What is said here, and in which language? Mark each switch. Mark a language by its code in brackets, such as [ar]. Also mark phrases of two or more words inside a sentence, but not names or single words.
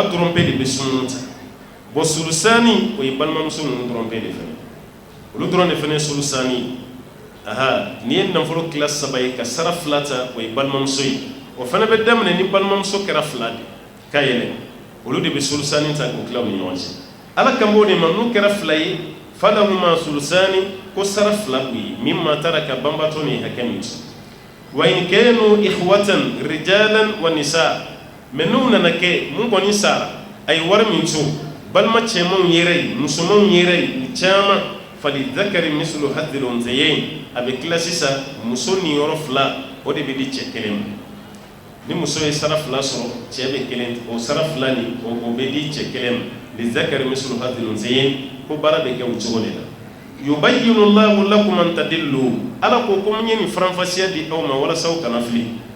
[bm] dɔrɔn bɛ de bɛ sununu ta bon surusani o ye balimamuso ninnu dɔrɔn bɛ de fana olu dɔrɔn de fana ye surusani ni ye nafolo tila 3 ye ka sara 2 ta o ye balimamuso ye o fana bɛ daminɛ ni balimamuso kɛra 2 de ka yɛlɛ olu de bɛ surusani ta k'o tila u ni ɲɔgɔn cɛ ala kan b'o de ma n'u kɛra 2 ye falahuma surusani ko sara 2 b'u ye min ma tara ka banbatɔ ni hakɛ min to [ar] وإن كانوا إخوة رجالا ونساء [bm] mais n'u nana kɛ mun kɔni sara a ye wari min to balima cɛmanw yɛrɛ ye musomanw yɛrɛ ye ni caman [ar] فللذكر مثل حظ الأنثيين [bm] a bɛ tila sisan muso niyɔrɔ 2 o de bɛ di cɛ 1 ma ni muso ye sara 2 sɔrɔ cɛ bɛ 1 o sara 2 ni o bɛ di cɛ 1 ma [ar] للذكر مثل حظ الأنثيين [bm] ko baara bɛ kɛ o cogo de la [ar] يبين الله لكم أن تضلوا [bm] ala ko ko mun ye nin faranfasiya di aw ma walasa aw kana fili